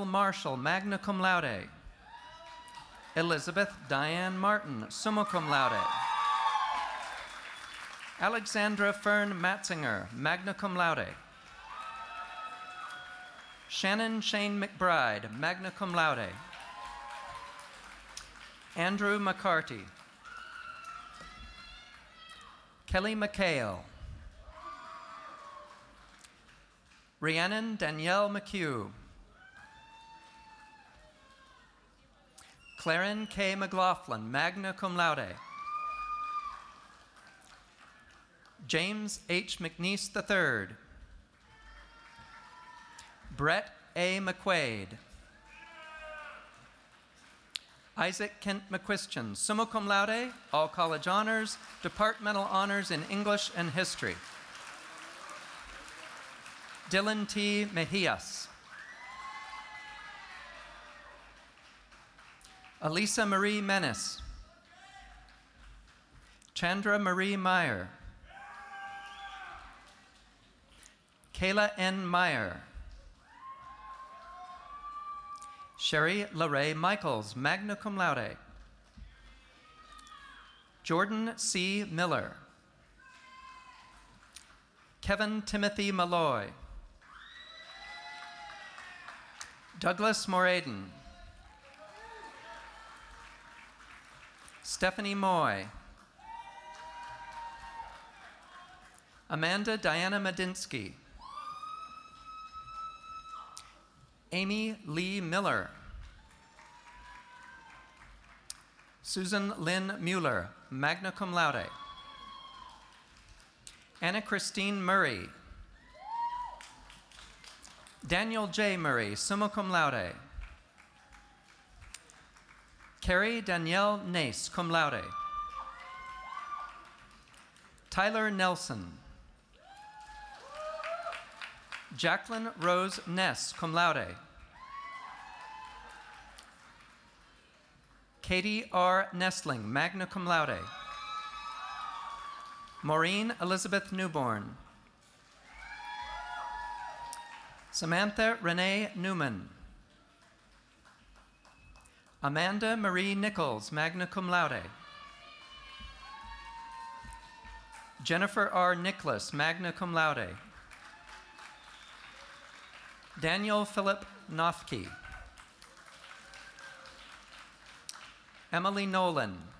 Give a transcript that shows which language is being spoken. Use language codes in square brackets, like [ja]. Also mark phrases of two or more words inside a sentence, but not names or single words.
[en] Marshall, [la] magna cum laude. [en] Elizabeth Diane Martin, [la] summa cum laude. [en] Alexandra Fern Matzinger, [la] magna cum laude. [en] Shannon Shane McBride, [la] magna cum laude. [en] Andrew McCarty. Kelly McHale. Rhiannon Danielle McHugh. Claren K. McLaughlin, [la] magna cum laude. [en] James H. McNeese III. Brett A. McQuaid. Isaac Kent McQuistion, [la] summa cum laude, [en] all college honors, departmental honors in English and history. Dylan T. Mejias. Elisa Marie Menace. Chandra Marie Meyer. Kayla N. Meyer. Sherry LaRae Michaels, [la] magna cum laude. [en] Jordan C. Miller. Kevin Timothy Malloy. Douglas Moraden. Stephanie Moy. Amanda Diana Medinsky. Amy Lee Miller. Susan Lynn Mueller, [la] magna cum laude. [en] Anna Christine Murray. Daniel J. Murray, [la] summa cum laude. [en] Carrie Danielle Nace, [la] cum laude. [en] Tyler Nelson. Jacqueline Rose Ness, [la] cum laude. [en] Katie R. Nestling, [la] magna cum laude. [en] Maureen Elizabeth Newborn. Samantha Renee Newman. Amanda Marie Nichols, [la] magna cum laude. [en] Jennifer R. Nicholas, [la] magna cum laude. [en] Daniel Philip Nothke. Emily Nolan.